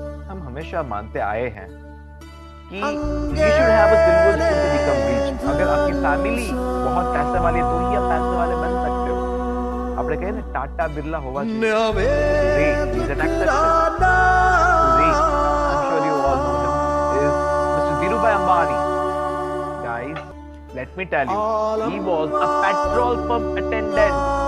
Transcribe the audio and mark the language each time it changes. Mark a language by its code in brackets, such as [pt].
[hi] हम हमेशा मानते आए हैं कि [en] you should have a silver spoon to become rich. [hi] अगर आपकी फैमिली बहुत पैसे वाली है तो ही आप पैसे वाले बन सकते हो। आपने कहे ना टाटा बिरला होगा चाहिए, [en] he's an exception. I'm sure you all know him, is Mr. Dhirubhai Ambani. Guys, let me tell you, he was a petrol pump attendant.